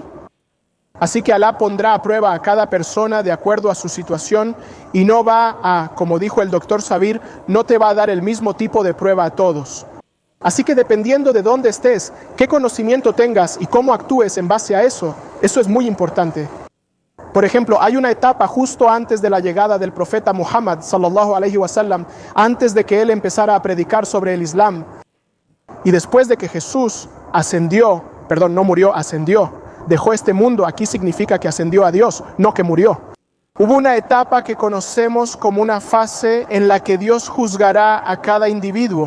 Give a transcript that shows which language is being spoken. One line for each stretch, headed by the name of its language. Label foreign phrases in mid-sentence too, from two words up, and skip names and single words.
Spanish: Así que Alá pondrá a prueba a cada persona de acuerdo a su situación y no va a, como dijo el doctor Sabir, no te va a dar el mismo tipo de prueba a todos. Así que dependiendo de dónde estés, qué conocimiento tengas y cómo actúes en base a eso es muy importante. Por ejemplo, hay una etapa justo antes de la llegada del profeta Muhammad
Arabic: صلى الله عليه وسلم,
Spanish: antes de que él empezara a predicar sobre el Islam. Y después de que Jesús ascendió, dejó este mundo, aquí significa que ascendió a Dios, no que murió. Hubo una etapa que conocemos como una fase en la que Dios juzgará a cada individuo.